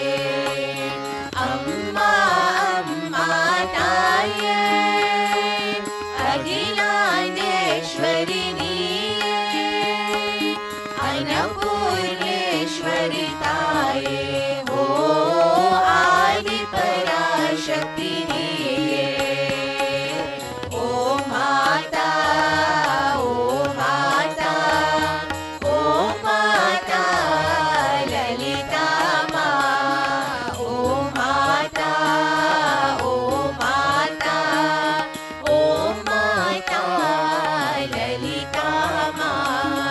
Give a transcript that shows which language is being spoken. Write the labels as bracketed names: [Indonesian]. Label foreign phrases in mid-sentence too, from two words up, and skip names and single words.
[Tamil] அம்மா அம்மா தாயே அகிலாண்டேஸ்வரி நீயே அன்னபூரணேஸ்வரி தாயே ஓ ஆதி பராசக்தி நீயே. [Hindi] ओ माता ओ माता ओ माता ललिता माँ. ओ माता ओ माता ओ माता ललिता माँ.